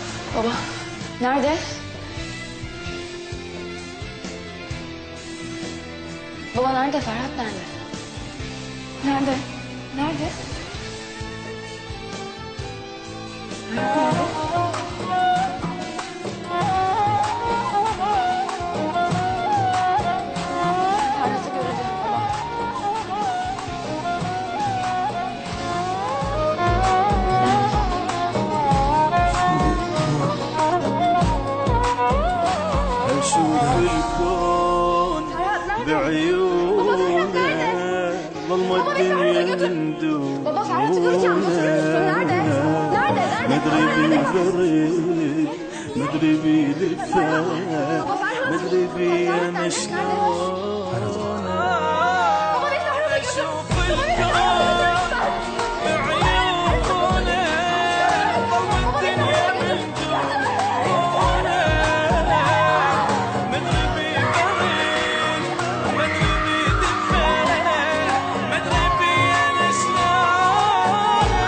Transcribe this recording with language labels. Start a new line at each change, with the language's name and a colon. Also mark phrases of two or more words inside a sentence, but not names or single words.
Turkish: بابا nerede؟ Baba nerede? Ferhat nerede? Nerede? Nerede? Ferhat'ı göreceğim baba.
Arabic: أشوف الكون بعيونه ظلمة الدنيا من دونه.
Turkish: Baba Ferhat'ı göreceğim. Oturur musun? Nerede? Nerede?
Arabic: مدري بالبريد مدري بالفات
Turkish: Baba Ferhat'ı
Arabic: مدري بي أنا
Turkish: nerede?
Arabic: شلون.
Turkish: Baba beni Ferhat'a götür.
Arabic: أشوف الكون بعيونه ظلمة الدنيا من دونه. مدري بالبريد مدري بالفات مدري بي أنا شلون.